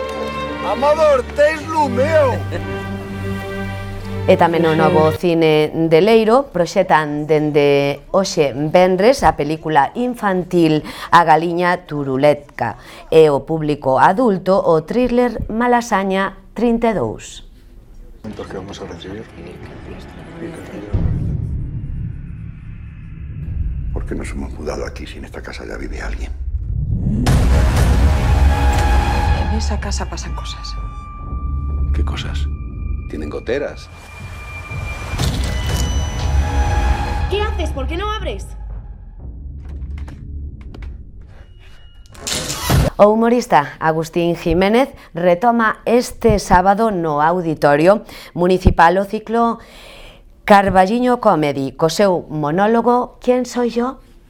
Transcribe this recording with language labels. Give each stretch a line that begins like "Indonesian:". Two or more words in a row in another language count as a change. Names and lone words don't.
Galician: Amador, tens lumeo. E tamén o novo cine de Leiro proxetan dende hoxe venres a película infantil A Galiña Turuletka e o público adulto o thriller Malasaña 32.
Spanish: ¿Cuántos que vamos a recibir? ¿Por qué nos hemos mudado aquí si en esta casa ya vive alguien? En esa casa pasan cosas. ¿Qué cosas? Tienen goteras. ¿Qué haces? ¿Por qué no abres?
Galician: O humorista Agustín Jiménez retoma este sábado no Auditorio Municipal o ciclo Carballiño Comedy, co seu monólogo ¿Quién soy yo?